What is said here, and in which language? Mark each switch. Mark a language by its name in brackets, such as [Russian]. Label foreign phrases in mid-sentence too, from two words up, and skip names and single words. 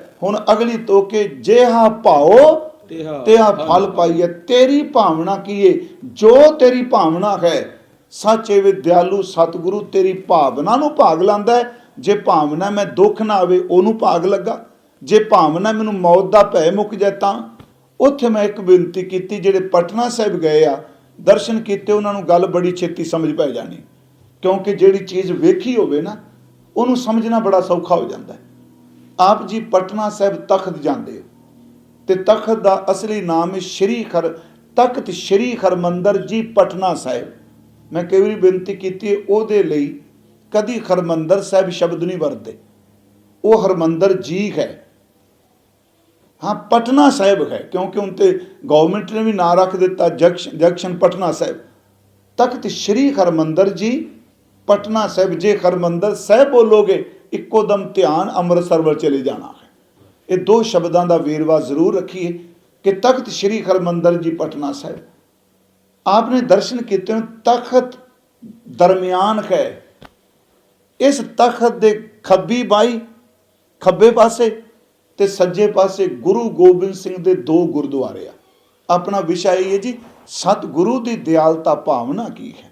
[Punjabi] ਹੁਣ ਅਗਲੀ ਤੋਕੇ, ਜੇਹਾ ਭਾਉ ਤੇਹਾ ਫਲੁ ਪਾਈਐ। ਤੇਰੀ ਭਾਵਨਾ ਕੀ ਹੈ, ਜੋ ਤੇਰੀ ਭਾਵਨਾ ਹੈ। ਸੱਚ ਏਵੇ ਦਇਆਲੂ ਸਤਿਗੁਰੂ ਤੇਰੀ ਭਾਵਨਾ ਨੂੰ ਭਾਗ ਲਾਂਦਾ ਹੈ। ਜੇ ਭਾਵਨਾ ਮੈਂ ਦੁੱਖ ਨਾ ਆਵੇ ਓਨੂੰ ਭਾਗ ਲਗਾ, ਜੇ ਭਾਵਨਾ ਮੈਨੂੰ ਮੌਤ ਦਾ ਭੈ ਮੁੱਕ ਜਾਏ ਤਾਂ ਉੱਥੇ ਮੈਂ ਇੱਕ ਬੇਨਤੀ ਕੀਤੀ, ਜਿਹੜੇ ਪਟਨਾ ਸਾਹਿਬ ਗਏ ਆ ਦਰਸ਼ਨ ਕੀਤੇ, ਉਹਨਾਂ ਨੂੰ ਗੱਲ ਬੜੀ ਛੇਤੀ ਸਮਝ ਪੈ ਜਾਣੀ, ਕਿਉਂਕਿ ਜਿਹੜੀ ਚੀਜ਼ ਵੇਖੀ ਹੋਵੇ ਨਾ ਉਹਨੂੰ ਸਮਝਣਾ ਬੜਾ ਸੌਖਾ ਹੋ ਜਾਂਦਾ ਹੈ। ਆਪ ਜੀ ਪਟਨਾ ਸਾਹਿਬ ਤਖਤ ਜਾਂਦੇ ਹੋ, ਤੇ ਤਖਤ ਦਾ ਅਸਲੀ ਨਾਮ ਹੈ ਤਖਤ ਸ਼੍ਰੀ ਹਰਮੰਦਰ ਜੀ ਪਟਨਾ ਸਾਹਿਬ। ਮੈਂ ਕਈ ਵਾਰੀ ਬੇਨਤੀ ਕੀਤੀ ਉਹਦੇ ਲਈ ਕਦੀ ਹਰਮੰਦਰ ਸਾਹਿਬ ਸ਼ਬਦ ਨਹੀਂ ਵਰਤਦੇ, ਉਹ ਹਰਮੰਦਰ ਜੀ ਹੈ। ਹਾਂ ਪਟਨਾ ਸਾਹਿਬ ਹੈ, ਕਿਉਂਕਿ ਉਨ੍ਹਾਂ ਤੇ ਗਵਰਨਮੈਂਟ ਨੇ ਭੀ ਨਾ ਰੱਖ ਦਿੱਤਾ ਜੰਕਸ਼ਨ ਪਟਨਾ ਸਾਹਿਬ। ਤਖ਼ਤ ਸ੍ਰੀ ਹਰਮੰਦਰ ਜੀ ਪਟਨਾ ਸਾਹਿਬ। ਜੇ ਹਰਮੰਦਰ ਸਾਹਿਬ ਬੋਲੋਗੇ ਇੱਕੋ ਦਮ ਧਿਆਨ ਅੰਮ੍ਰਿਤਸਰ ਵੱਲ ਚਲੇ ਜਾਣਾ ਹੈ। [Hindi] ये दो शब्दों का वेरवा जरूर रखिए कि तख्त श्री हरमंदर जी पटना साहिब। आपने दर्शन किए, तख्त दरम्यान है। [Punjabi] ਇਸ ਤਖ਼ਤ ਕੇ ਖੱਬੀ ਬਾਈ ਖੱਬੇ ਪਾਸੇ ਤੇ ਸੱਜੇ ਪਾਸੇ ਗੁਰੂ ਗੋਬਿੰਦ ਸਿੰਘ ਦੇ ਦੋ ਗੁਰਦੁਆਰੇ ਆ। [Hindi] अपना विषय ये जी सतगुरु की दयालता भावना की है।